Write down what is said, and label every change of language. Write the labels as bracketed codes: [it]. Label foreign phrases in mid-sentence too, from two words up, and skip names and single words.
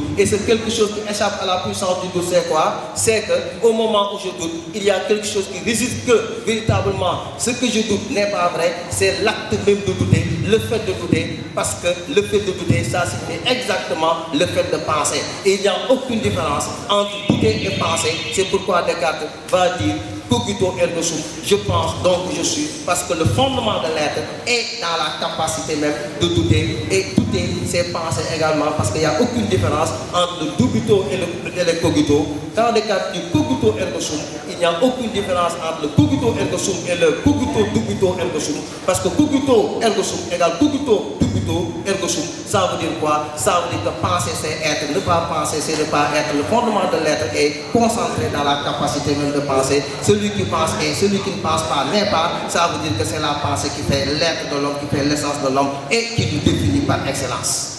[fr] Et ce quelque chose qui échappe à la puissance du doute, c'est quoi? C'est qu'au moment où je doute, il y a quelque chose qui résiste que véritablement ce que je doute n'est pas vrai, c'est l'acte même de douter, le fait de douter, parce que le fait de douter, ça signifie exactement le fait de penser. Et il n'y a aucune différence entre douter et penser. C'est pourquoi Descartes va dire [la] cogito ergo sum, [fr] je pense donc je suis, parce que le fondement de l'être est dans la capacité même de douter, et douter c'est penser également, parce qu'il n'y a aucune différence entre le dubito et le cogito. Quand Descartes dit [la] cogito ergo sum, [fr] il n'y a aucune différence entre le [la] cogito ergo sum [fr] et le [la] cogito dubito ergo sum, [fr] parce que [la] cogito ergo sum [fr] égale [la] cogito dubito ergo sum. [fr] Ça veut dire quoi? Ça veut dire que penser c'est être, ne pas penser c'est ne pas être. Le fondement de l'être est concentré dans la capacité même de penser. Celui qui pense et celui qui ne pense pas n'est pas, ça veut dire que c'est la pensée qui fait l'être de l'homme, qui fait l'essence de l'homme et qui nous définit par excellence.